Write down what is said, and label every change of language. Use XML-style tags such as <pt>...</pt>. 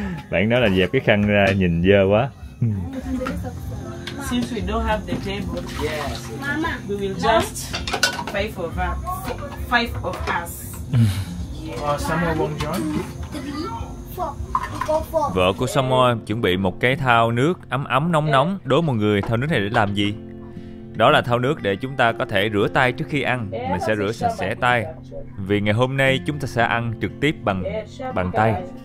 <vi>Bạn nói là dẹp cái khăn ra, nhìn dơ quá.</vi> <en>Since we don't have the table, we will just five of us. Someone won't join?</en> <vi>Vợ của Samoa chuẩn bị một cái thau nước ấm nóng. Đố mọi người thau nước này để làm gì? Đó là thau nước để chúng ta có thể rửa tay trước khi ăn. Mình sẽ rửa sạch sẽ tay, vì ngày hôm nay chúng ta sẽ ăn trực tiếp bằng tay.</vi>